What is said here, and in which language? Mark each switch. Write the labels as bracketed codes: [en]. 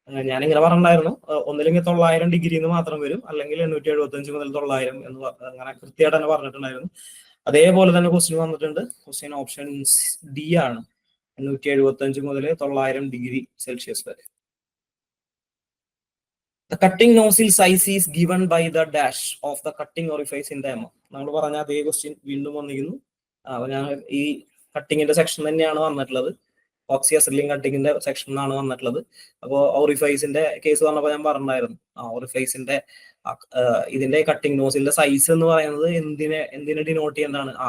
[ml] ഞാനിങ്ങനെ പറഞ്ഞിട്ടുണ്ടായിരുന്നു, ഒന്നില്ലെങ്കിൽ 900 ഡിഗ്രി മാത്രം വരും, അല്ലെങ്കിൽ 875 മുതൽ 900 എന്ന് അങ്ങനെ കൃത്യമായിട്ട് തന്നെ പറഞ്ഞിട്ടുണ്ടായിരുന്നു. അതേപോലെ തന്നെ ക്വസ്റ്റ്യൻ വന്നിട്ടുണ്ട്. ക്വസ്റ്റ്യൻ ഓപ്ഷൻ ഡി ആണ്, 875 മുതൽ 900 ഡിഗ്രി സെൽഷ്യസ് വരെ. [en] The cutting nozzle size is given by the dash of the cutting orifice in the mm. [ml] നമ്മൾ പറഞ്ഞ അതേ ക്വസ്റ്റ്യൻ വീണ്ടും വന്നിരിക്കുന്നു. ഞാൻ ഈ കട്ടിങ്ങിന്റെ സെക്ഷൻ തന്നെയാണ് വന്നിട്ടുള്ളത്, ഓക്സി അസറ്റിലിൻ കട്ടിങ്ങിന്റെ സെക്ഷൻ ആണ് വന്നിട്ടുള്ളത്. അപ്പോൾ ഓറിഫൈസിന്റെ കേസ് പറഞ്ഞപ്പോൾ ഞാൻ പറഞ്ഞിട്ടുണ്ടായിരുന്നു, ഓറിഫൈസിന്റെ ഇതിന്റെ കട്ടിംഗ് നോസിന്റെ സൈസ് എന്ന് പറയുന്നത് എന്തിനെ ഡിനോട്ട് ചെയ്യുന്നതാണ്?